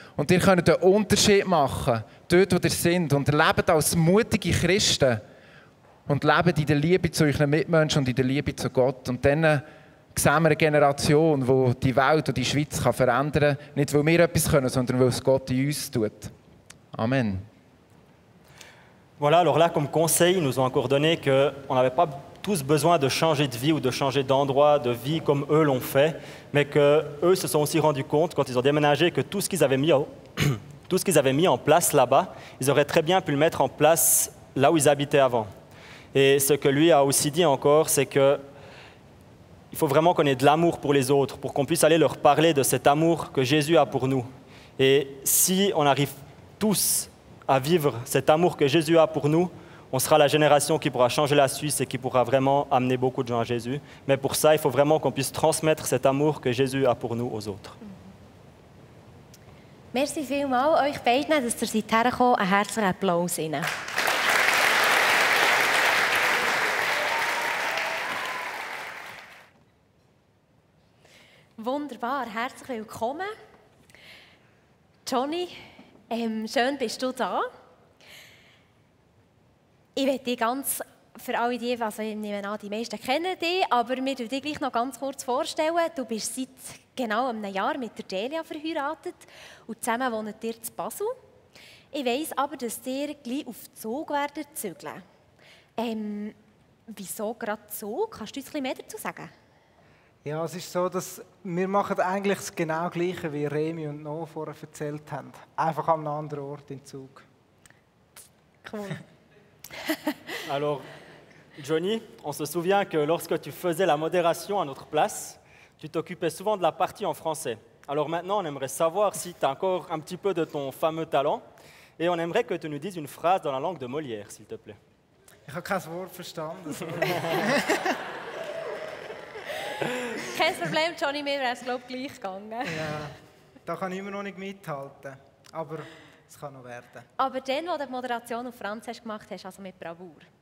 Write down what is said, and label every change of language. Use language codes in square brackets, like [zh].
[de] Und ihr könnt einen Unterschied machen, dort wo ihr seid. Und lebt als mutige Christen. Und lebt in der Liebe zu euren Mitmenschen und in der Liebe zu Gott. Und dann sehen wir eine Generation, die die Welt und die Schweiz verändern kann. Nicht, weil wir etwas können, sondern weil es Gott in uns tut. Amen. [fr] Voilà, alors là, comme conseil, ils nous ont encore donné qu'on n'avait pas tous besoin de changer de vie ou de changer d'endroit, de vie comme eux l'ont fait, mais qu'eux se sont aussi rendus compte, quand ils ont déménagé, que tout ce qu'ils avaient mis en place là-bas, ils auraient très bien pu le mettre en place là où ils habitaient avant. Et ce que lui a aussi dit encore, c'est qu'il faut vraiment qu'on ait de l'amour pour les autres, pour qu'on puisse aller leur parler de cet amour que Jésus a pour nous. Et si on arrive tous à vivre cet amour que Jésus a pour nous, on sera la génération qui pourra changer la Suisse et qui pourra vraiment amener beaucoup de gens à Jésus. Mais pour ça, il faut vraiment qu'on puisse transmettre cet amour que Jésus a pour nous aux autres. [de] Merci vielmals euch beiden, dass ihr seid hergekommen. Einen herzlichen Applaus Ihnen. Wunderbar, herzlich willkommen. Johnny, schön bist du da. Ich möchte dich ganz, für alle die, also ich nehme an, die meisten kennen dich, aber wir stellen dich gleich noch ganz kurz vorstellen. Du bist seit genau einem Jahr mit der Delia verheiratet und zusammen wohnt ihr in Basel. Ich weiss aber, dass ihr gleich auf den Zug zügeln werdet. Wieso gerade Zug? Kannst du uns ein bisschen mehr dazu sagen? Ja, es ist so, dass wir machen eigentlich das genau Gleiche, wie Remi und Noah vorher erzählt haben. Einfach an einem anderen Ort in Zug. Cool. [fr] Alors, Johnny, on se souvient que lorsque tu faisais la modération à notre place, tu t'occupais souvent de la partie en français. Alors maintenant, on aimerait savoir si tu as encore un petit peu de ton fameux talent et on aimerait que tu nous dises une phrase dans la langue de Molière, s'il te plaît. [de] Ich habe kein Wort verstanden. Kein Problem, Johnny, mir wäre es glaube ich gleich gegangen. Ja, da kann ich immer noch nicht mithalten, aber es kann noch werden. Aber dann, wo du die Moderation auf Franz hast gemacht hast, also mit Bravour.